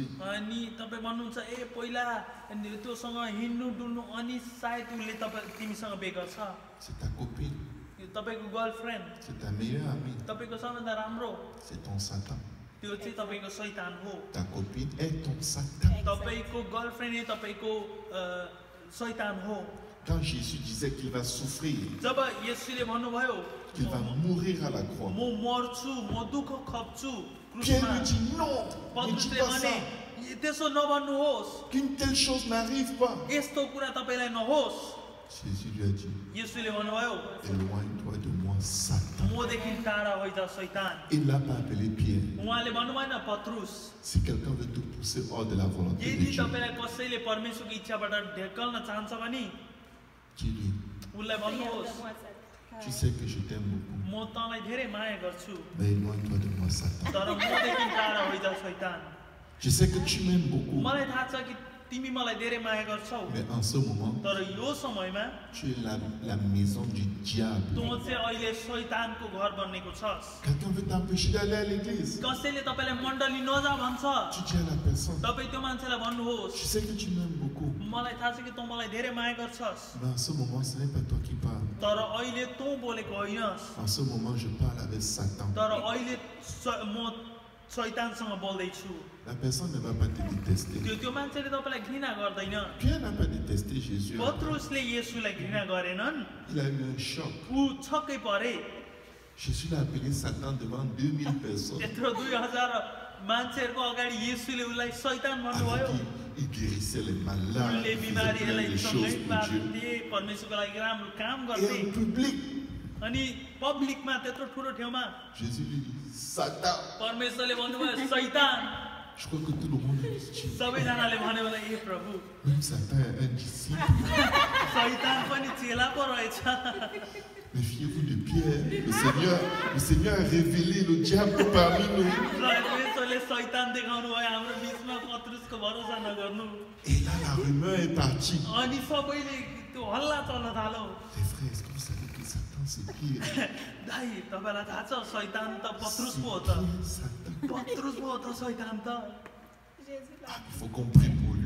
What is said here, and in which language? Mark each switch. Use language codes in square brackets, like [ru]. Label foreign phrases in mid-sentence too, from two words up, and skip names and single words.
[ne] अनि तपाईँ भन्नुहुन्छ ए पहिला त्योसँग हिँड्नु डुल्नु अनि सायद उसले तिमीसँग बे गर्छ [fr] C'est ta copine, [ne] यो तपाईँको गर्लफ्रेन्ड [fr] c'est ta meilleure amie, [ne] तपाईँको सबैभन्दा राम्रो [fr] c'est ton Satan. [ne] त्यो चाहिँ तपाईँको शैतान हो [fr] Ta copine est ton Satan. [ne] तपाईँको गर्लफ्रेन्ड तपाईँको शैतान हो [fr] Quand Jésus disait qu'il va souffrir, [ne] जब येशूले भन्नुभयो [fr] qu'il va mourir à la croix, [ne] म मर्छु म दुःख खप्छु [fr] Pierre [ne] क्रुसमा [fr] lui dit non, ne dis [ne] पत्रुसले [fr] pas [ne] भने [fr] ça, [ne] त्यसो नभन्नुहोस् [fr] qu'une telle chose n'arrive pas. [ne] यस्तो कुरा तपाईँलाई नहोस् [fr] Jésus lui a dit, [ne] येशूले भन्नुभयो [fr] éloigne-toi de moi, Satan. [ne] मदेखि टाढा होइन शैतान [fr] Il ne l'a pas appelé Pierre. [ne] उहाँले भन्नुभएन पत्रुस [fr] Si quelqu'un veut te pousser hors de la volonté de [ne] यदि [fr] Dieu, [ne] तपाईँलाई कसैले परमेश्वरको इच्छाबाट ढेकल्न चाहन्छ भने [fr] dis-lui, [ne] उसलाई भन्नुहोस् [fr] tu sais que je t'aime beaucoup, [ne] म तँलाई धेरै माया गर्छु [fr] mais éloigne-toi de moi, Satan. [ne] तर मदेखि टाढा होइन शैतान [fr] Je sais que tu m'aimes beaucoup, [ne] मलाई थाहा छ कि तिमी मलाई धेरै माया गर्छौ [fr] Mais en ce moment, [ne] तर यो समयमा [fr] tu es la maison du diable. [ne] तँ चाहिँ अहिले शैतानको घर बन्नेको छस् [fr] Quelqu'un veut t'empêcher d'aller à l'église. [ne] कसैले तपाईलाई मण्डली नजा भन्छ [fr] Tu dis à la personne, [ne] तपाईँ त्यो मान्छेलाई भन्नुहोस् [fr] je sais que tu m'aimes beaucoup. [ne] मलाई थाहा छ कि तँ मलाई धेरै माया गर्छस् [fr] Mais en ce moment, ce n'est pas toi qui parles. [ne] तर अहिले तँ बोलेको होइनस् [fr] En ce moment, je parle avec Satan. [ne] तर अहिले म शैतानसँग बोल्दैछु [fr] La personne ne va pas te détester. [ne] त्यो मान्छेले तपाईँलाई घृणा गर्दैन [fr] Pierre n'a pas détesté Jésus. [ne] पत्रुसले येशूलाई घृणा गरेनन् [fr] Il a eu un choc. [ne] ऊ छक्कै परे [fr] Jésus l'a appelé Satan devant 2000 personnes. [ne] यत्रो 2000 मान्छेहरूको अगाडि येशूले उसलाई शैतान भन्नुभयो [fr] Avec il guérissait les malades, [ne] उनले [fr] il faisait plein [ne] बिमारीहरूलाई [fr] de choses [ne] सँगै [fr] pour Dieu. [ne] पार्थे परमेश्वरको लागि राम्रो काम [fr] Et [ne] गर्थे [fr] en public, [ne] अनि पब्लिकमा त्यत्रो ठुलो ठाउँमा [fr] Jésus lui dit Satan. [ne] परमेश्वरले भन्नुभयो शैतान [fr] Je crois que tout le monde est disciple. [ne] सबैजनाले भन्यो भने ए प्रभु [fr] Même Satan est un disciple. [ne] शैतान पनि चेला पो रहेछ [fr] Méfiez-vous de Pierre. Le Seigneur a révélé le diable parmi nous. [ne] परमेश्वरले शैतान देखाउनु भयो हाम्रो बिचमा पत्रुसको भरोसा नगर्नु [fr] Et là, la rumeur est partie. [ne] अनि सबैले त्यो हल्ला चल्न थाल्यो [fr] Les frères, est-ce que vous savez que Satan c'est pire? [ne] दाइ तपाईँलाई थाहा छ शैतान त पत्रुस पो हो त [fr] Pire, Satan. [ne] पत्रुस पो हो त शैतान त [fr] Ah, il faut qu'on prie pour lui.